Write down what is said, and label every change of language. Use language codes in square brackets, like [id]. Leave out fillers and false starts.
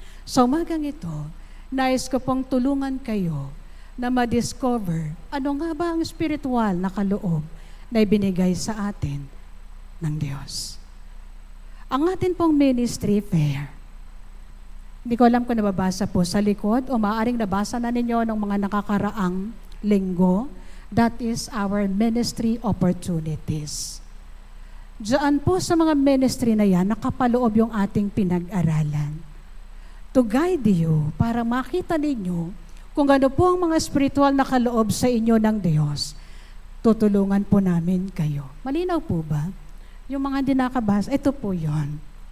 [tl] So umagang ito, nais ko pong tulungan kayo na ma-discover ano nga ba ang spiritual na kaloob na ibinigay sa atin ng Diyos. Ang atin pong ministry fair, hindi ko alam kung nababasa po sa likod o maaaring nabasa na ninyo ng mga nakakaraang linggo. [en] That is our ministry opportunities. [tl] Diyan po sa mga ministry na yan, nakapaloob yung ating pinag-aralan. [en] To guide you, [tl] para makita ninyo kung ano po ang mga spiritual na kaloob sa inyo ng Diyos. Tutulungan po namin kayo. Malinaw po ba? Yung mga hindi nakabasa, ito po yon.